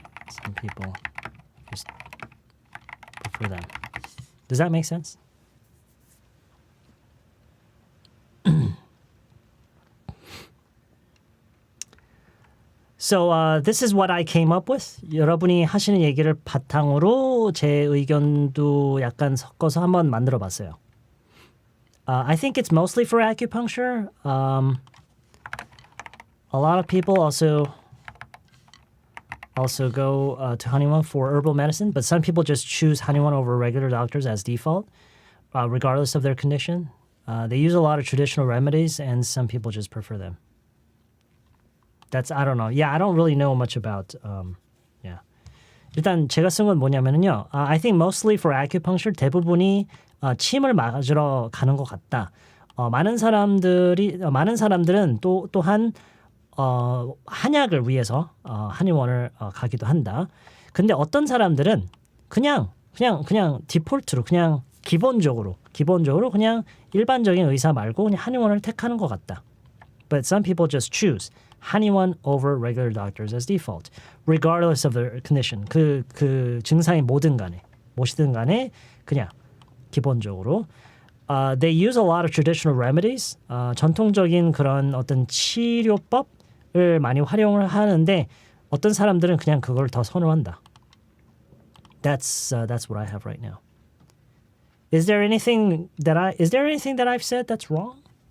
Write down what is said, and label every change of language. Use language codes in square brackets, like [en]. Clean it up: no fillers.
[en] Some people just prefer them. Does that make sense? So this is what I came up with. [ko] 여러분이 하시는 얘기를 바탕으로 제 의견도 약간 섞어서 한번 만들어 봤어요. [en] I think it's mostly for acupuncture. A lot of people also go to 한의원 for herbal medicine, but some people just choose 한의원 over regular doctors as default, regardless of their condition. They use a lot of traditional remedies, and some people just prefer them. That's I don't know. Yeah, I don't really know much about. Yeah. [ko] 일단 제가 쓴 건 뭐냐면요. [en] I think mostly for acupuncture [ko] 대부분이 침을 맞으러 가는 것 같다. 많은 사람들은 또한 한약을 위해서 한의원을 가기도 한다. 근데 어떤 사람들은 그냥 디폴트로 그냥 기본적으로 그냥 일반적인 의사 말고 그냥 한의원을 택하는 것 같다. [en] But some people just choose 한의원 over regular doctors as default, regardless of their condition. [ko] 그 증상이 뭐든 간에 그냥 기본적으로. [en] They use a lot of traditional remedies. [ko] 전통적인 그런 어떤 치료법을 많이 활용을 하는데 어떤 사람들은 그냥 그걸 더 선호한다. [en] That's what I have right now. Is there anything that I've said that's wrong?